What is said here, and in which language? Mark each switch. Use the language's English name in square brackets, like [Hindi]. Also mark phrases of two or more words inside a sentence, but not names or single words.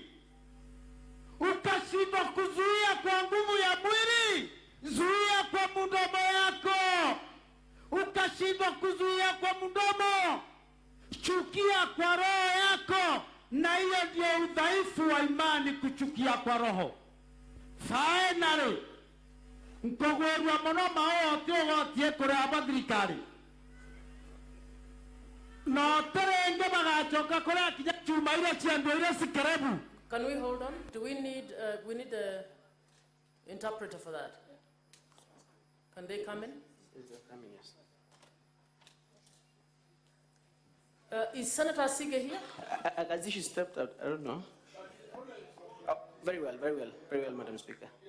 [Swahili] Ukashindwa kuzuia kwa nguvu ya mwili, zuia kwa mdomo yako. Ukashindwa kuzuia kwa mdomo, chukia kwa roho yako. Na hiyo ndio udhaifu wa imani, kuchukia kwa roho. [English] Finally, [Meru] nkogwerwa muno maote ogotie kuria abathirikari no terenge bagachoka kuria kinya chuma ile chiando ile sikerebu. [English] Can we hold on? Do we need the interpreter for that? Can they come in? Coming, yes. Is Senator Sige here? As if she stepped out, I don't know. Oh, very well, Madam Speaker.